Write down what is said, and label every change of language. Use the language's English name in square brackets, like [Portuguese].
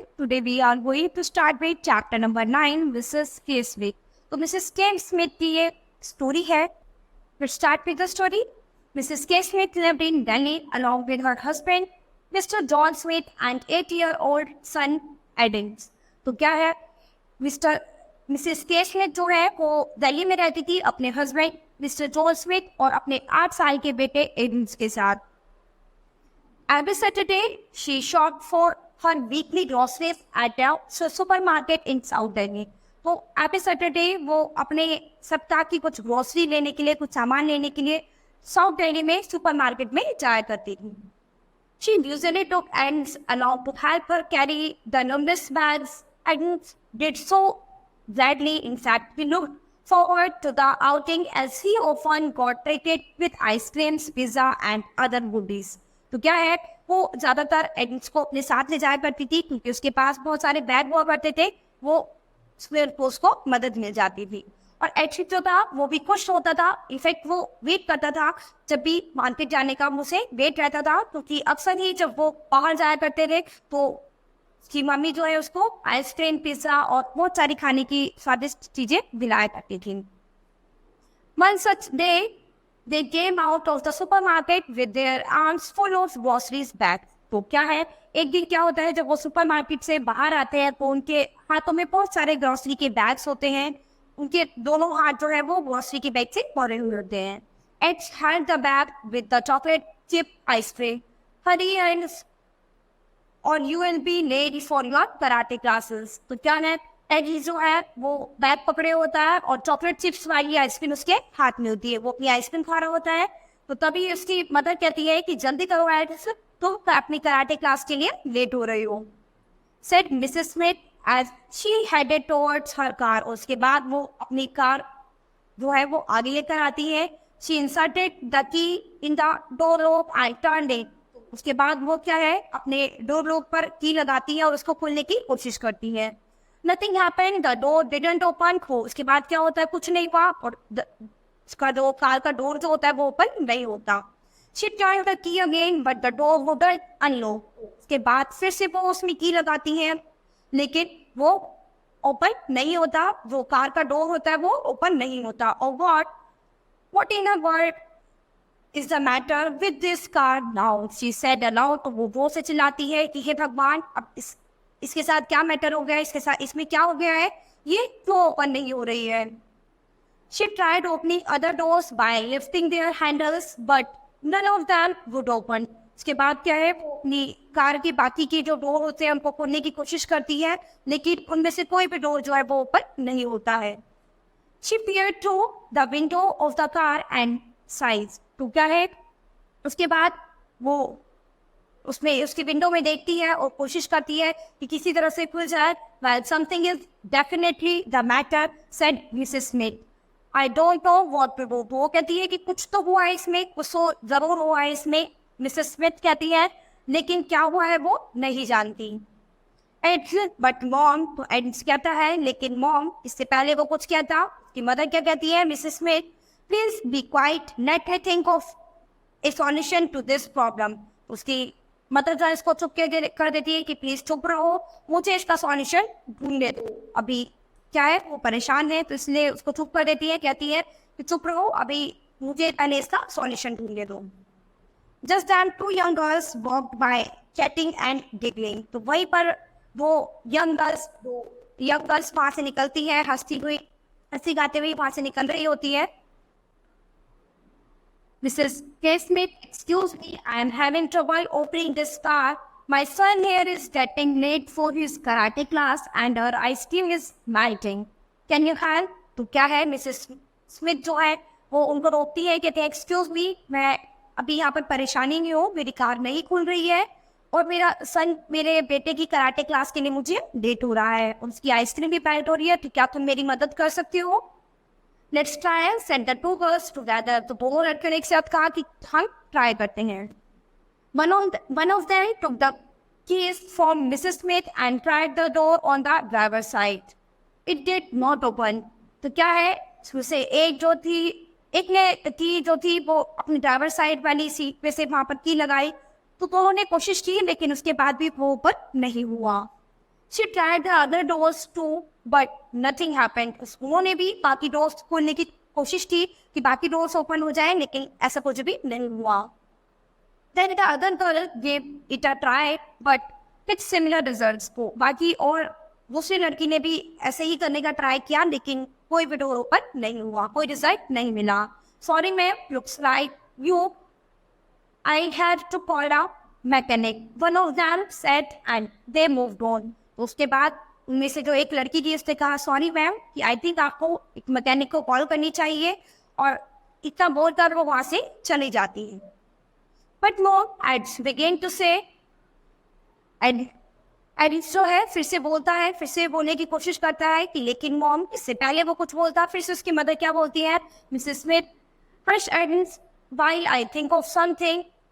[English] today we are going to start with chapter number 9, Mrs. [Hindi] K. Smith. तो Mrs. K. Smith की ये story है. [English] Let's start with the story. Mrs. K. Smith lived in Delhi along with her husband, Mr. John Smith, and 8-year-old son Adams. [Hindi] तो क्या है, Mrs के Smith जो है वो दिल्ली में रहती थी अपने हस्बैंड मिस्टर जॉन स्मिथ और अपने 8 साल के बेटे एडम्स के साथ. [English] Every Saturday, she shopped for her weekly groceries at a supermarket in South Delhi. [Hindi] तो [English] every Saturday [Hindi] वो अपने सप्ताह की कुछ ग्रोसरी लेने के लिए, कुछ सामान लेने के लिए साउथ दिल्ली में सुपरमार्केट में जाया करती थी. [English] She usually took Ants along to help her carry the numerous bags and did so gladly. In fact, we looked forward to the outing as he often got treated with ice creams, pizza and other goodies. [Hindi] तो क्या है, वो ज़्यादातर ads को अपने साथ ले जाया करती थी क्योंकि उसके पास बहुत सारे बैग हुआ करते थे, वो उसको मदद मिल जाती थी. और एड जो था वो भी खुश होता था. इनफैक्ट वो वेट करता था जब भी मार्केट जाने का मुझे वेट रहता था, क्योंकि अक्सर ही जब वो बाहर जाया करते थे तो उसकी मम्मी जो है उसको आइसक्रीम, पिज्जा और बहुत सारी खाने की स्वादिष्ट चीजें दिलाया करती थी. [English] One such day, they came out of the supermarket with their arms full of groceries bags. [Hindi] तो क्या है, एक दिन क्या होता है जब वो सुपरमार्केट से बाहर आते हैं तो उनके हाथों में बहुत सारे ग्रोसरी के बैग्स होते हैं. उनके दोनों हाथ जो है वो ग्रोसरी के बैग से भरे हुए होते हैं. [English] Edge held the bag with the chocolate chip ice cream. Hurry and or you will be late for your karate classes. [Hindi] तो क्या है, एडी जो है वो बैग पकड़े होता है और चॉकलेट चिप्स वाली आइसक्रीम उसके हाथ में होती है. वो अपनी आइसक्रीम खा रहा होता है तो तभी उसकी मदर कहती है कि जल्दी करो एडिस, तुम अपनी कराटे क्लास के लिए लेट हो रही हो. [English] Said Mrs. Smith as she headed towards her car. [Hindi] उसके बाद वो अपनी कार जो है वो आगे लेकर आती है. [English] She inserted the key in the door lock and turned it. [Hindi] उसके बाद वो क्या है, अपने डोर लॉक पर की लगाती है और उसको खोलने की कोशिश करती है. [English] Nothing happened. The door didn't open. [Hindi] उसके बाद क्या होता है, कुछ नहीं हुआ और उसका जो कार का डोर जो होता है वो ओपन नहीं होता. [English] She tried the key again, but the door wouldn't unlock. [Hindi] उसके बाद फिर से वो उसमें की लगाती है लेकिन वो ओपन नहीं होता. जो कार का डोर होता है वो ओपन नहीं होता. [English] और what in the world is the matter with this car now? She said aloud. [Hindi] तो वो से चिल्लाती है कि हे भगवान, अब इसके साथ क्या मैटर हो गया, इसके साथ इसमें क्या हो गया है, ये क्यों ओपन नहीं हो रही है. [English] She tried opening other doors by lifting their handles, but none of them would open. [Hindi] इसके बाद क्या है, वो अपनी कार की बाकी के जो डोर होते हैं उनको खोलने की कोशिश करती है लेकिन उनमें से कोई भी डोर जो है वो ओपन नहीं होता है. [English] She peered through the window of the car and sighed. [Hindi] तो क्या है, उसके बाद वो उसमें उसकी विंडो में देखती है और कोशिश करती है कि किसी तरह से खुल जाए. [English] Well, something is definitely the matter, said Mrs. Smith. I don't know what to do. [Hindi] वो कहती है कि कुछ तो हुआ है इसमें, कुछ तो जरूर हुआ है इसमें. मिसेस स्मिथ कहती है लेकिन क्या हुआ है वो नहीं जानती. [English] but mom, [Hindi] तो एड्स कहता है लेकिन मॉम, इससे पहले वो कुछ कहता कि मदर क्या कहती है, Mrs Smith, [English] Please be quiet, let me think of a solution to this problem. [Hindi] उसकी मदर जो इसको चुप कर देती है कि प्लीज चुप रहो, मुझे इसका सॉल्यूशन ढूंढने दो. अभी क्या है, वो परेशान है तो इसलिए उसको चुप कर देती है. कहती है कि चुप रहो, अभी मुझे पहले इसका सॉल्यूशन ढूंढने दो. [English] Just then 2 young girls walked by, chatting and giggling. [Hindi] तो वहीं पर वो यंग गर्ल्स वहां से निकलती है, हंसी गाते हुए वहां से निकल रही होती है. [English] Mrs. K. Smith, excuse me, I am having trouble opening this car. My son here is getting late for his karate class and our ice cream is melting. Can you help? [Hindi] तो क्या है, Mrs Smith जो है वो उनको रोकती है, कहते हैं एक्सक्यूज मी, मैं अभी यहाँ पर परेशानी में हूँ, मेरी कार नहीं खुल रही है और मेरे बेटे की कराटे क्लास के लिए मुझे लेट हो रहा है, उसकी आइसक्रीम भी मेल्ट हो रही है, तो क्या तुम मेरी मदद कर सकती हो. [English] Let's try, said the 2 girls together. [Hindi] तो दोनों लड़कियों ने एक साथ कहा कि हम ट्राई करते हैं. [English] One of them took the keys from Mrs. Smith and tried the door on the driver's side. It did not open. [Hindi] तो क्या है, उससे एक ने की जो थी वो अपनी ड्राइवर साइड वाली सीट पे से वहां पर की लगाई. तो दोनों ने कोशिश की लेकिन उसके बाद भी वो ऊपर नहीं हुआ. [English] She tried the other doors too, but nothing happened. [Hindi] उन्होंने भी बाकी डोर्स खोलने की कोशिश की कि बाकी डोर्स ओपन हो जाए, लेकिन ऐसा कुछ भी नहीं हुआ. [English] Then the other girl gave it a try, but with similar results. [Hindi] को बाकी और दूसरी लड़की ने भी ऐसे ही करने का ट्राई किया, लेकिन कोई भी डोर ओपन नहीं हुआ, कोई रिजल्ट नहीं मिला. [English] Sorry ma'am, looks like you I had to call a mechanic. One of them said and they moved on. [Hindi] उसके बाद उनमें से जो एक लड़की थी उसने कहा सॉरी मैम कि [English] I think [Hindi] आपको एक मैकेनिक को कॉल करनी चाहिए, और इतना बोलकर वो वहाँ से चली जाती है. [English] but mom Ed's begin to say [Hindi] एडिस जो है फिर से बोलता है, फिर से बोलने की कोशिश करता है कि लेकिन मॉम, इससे पहले वो कुछ बोलता, फिर से उसकी मदर क्या बोलती है, Mrs Smith, [English] Fresh Eddie's while I think of something.